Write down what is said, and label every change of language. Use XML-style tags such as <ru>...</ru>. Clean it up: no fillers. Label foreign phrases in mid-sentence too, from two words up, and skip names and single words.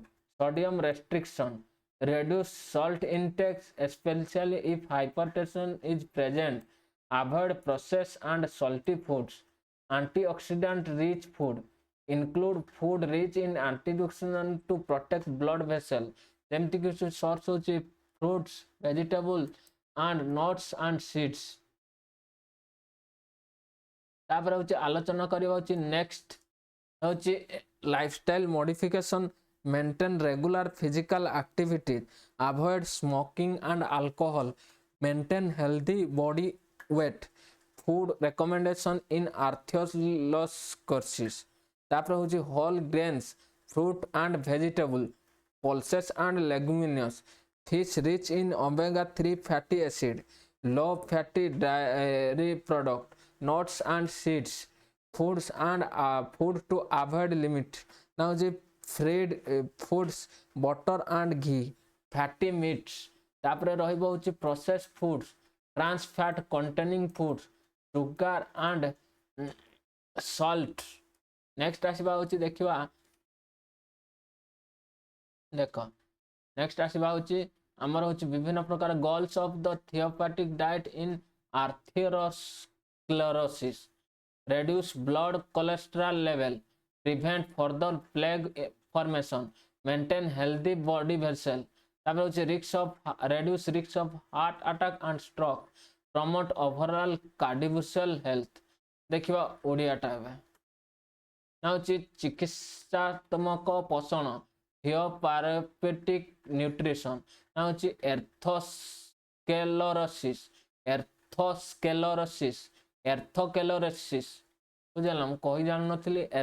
<en>Sodium restriction. Reduce salt intake, especially if hypertension is present. Avoid processed and salty foods. antioxidant rich food include food rich in antioxidant to protect blood vessel</en> <or>ଯେମିତି କି source ହଉଛି</or> <en>fruits vegetable and nuts and seeds।</en> <or>ତାପରେ ହଉଛି ଆଲୋଚନା କରିବା ହଉଛି</or> <en>next ହଉଛି lifestyle modification maintain regular physical activity avoid smoking and alcohol maintain healthy body weight food recommendation in arthritis</en> <or>ତାପରେ ହଉଛି</or> <en>whole grains fruit and vegetable pulses and leguminous fish rich in omega 3 fatty acid low fatty dairy product nuts and seeds foods and food to avoid limit now the fried foods butter and ghee fatty meats</en> <or>ତାପରେ ରହିବ ହଉଛି</or> <en>processed foods trans fat containing foods sugar and salt next</en> <or>ଆସିବା ହଉଛି ଦେଖିବା ଦେଖ next ଆସିବା ହଉଛି ଆମର ହଉଛି ବିଭିନ୍ନ ପ୍ରକାର</or> <en>goals of the therapeutic diet in atherosclerosis reduce blood cholesterol level prevent further plaque formation maintain healthy body vessel</en> <or>ତାପରେ ହଉଛି</or> <en>reduce risk of heart attack and stroke promote overall cardiovascular health</en> <or>ଦେଖିବା ଓଡ଼ିଆଟା ଏବେ ନା ହଉଛି ଚିକିତ୍ସାତ୍ମକ ପୋଷଣ</or> <en>therapeutic nutrition</en> <or>ନା ହଉଛି ଏର୍ଥୋସ୍କେଲୋରୋସିସ୍ ବୁଝିଲା ମୁଁ କହି ଜାଣିନଥିଲି</or>